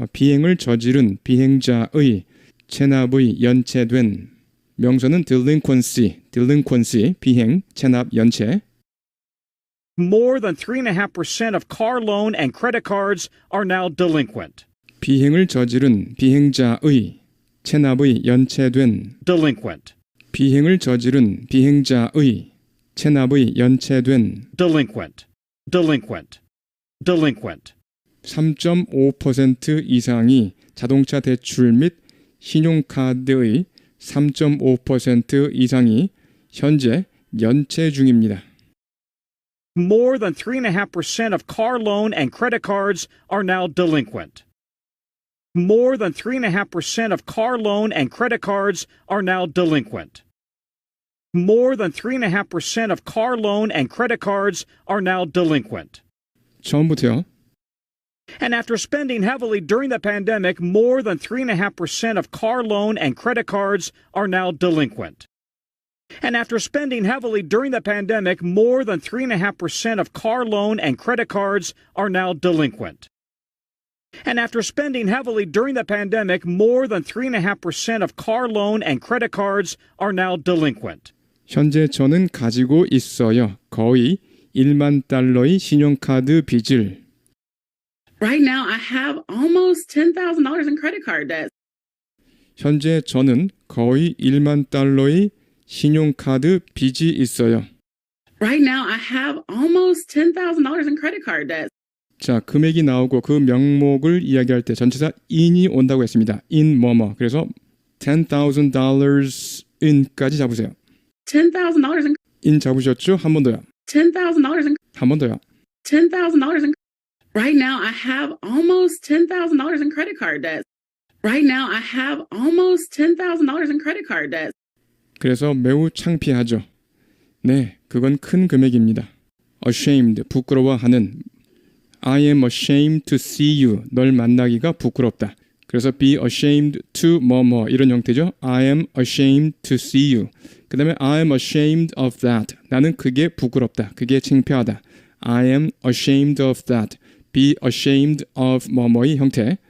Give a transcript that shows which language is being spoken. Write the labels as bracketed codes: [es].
[ko] 비행을 저지른 비행자의 체납의 연체된 명사는 delinquency, 비행, 체납, 연체. [en] more than 3.5% of car loan and credit cards are now delinquent. [ko] 비행을 저지른 비행자의 체납의 연체된 [en] Delinquent. [ko] 비행을 저지른 비행자의 체납의 연체된 [en] Delinquent. Delinquent. Delinquent. [ko] 3.5% 이상이 자동차 대출 및 신용카드의 3.5% 이상이 현재 연체 중입니다. [en] More than 3.5% of car loan and credit cards are now delinquent. More than 3.5% of car loan and credit cards are now delinquent. More than 3.5% of car loan and credit cards are now delinquent. [ko] 처음부터요. [en] And after spending heavily during the pandemic, more than 3.5% of car loan and credit cards are now delinquent. And after spending heavily during the pandemic, more than 3.5% of car loan and credit cards are now delinquent. And after spending heavily during the pandemic, more than 3.5% of car loan and credit cards are now delinquent. [ko] 현재 저는 가지고 있어요. 거의 1만 달러의 신용카드 빚을. [en] Right now, I have almost $10,000 in credit card debt. [ko] 현재 저는 거의 1만 달러의 신용카드 빚이 있어요. [en] Right now, I have almost $10,000 in credit card debt. [ko] 자, 금액이 나오고 그 명목을 이야기할 때 전치사 in이 온다고 했습니다. in 뭐뭐. 그래서 $10,000 in까지 잡으세요. [en] $10,000 in [ko] in 잡으셨죠? 한 번 더요. [en] $10,000 in [ko] 한 번 더요. [en] $10,000 in right now I have almost $10,000 in credit card debt. Right now I have almost $10,000 in credit card debt. [ko] 그래서 매우 창피하죠. 네, 그건 큰 금액입니다. ashamed, 부끄러워하는. [en] I am ashamed to see you. [ko] 널 만나기가 부끄럽다. 그래서 be ashamed to 뭐뭐 이런 형태죠. [en] I am ashamed to see you. [ko] 그 다음에 [en] I am ashamed of that. [ko] 나는 그게 부끄럽다. 그게 창피하다. [en] I am ashamed of that. [ko] be ashamed of 뭐뭐의 형태.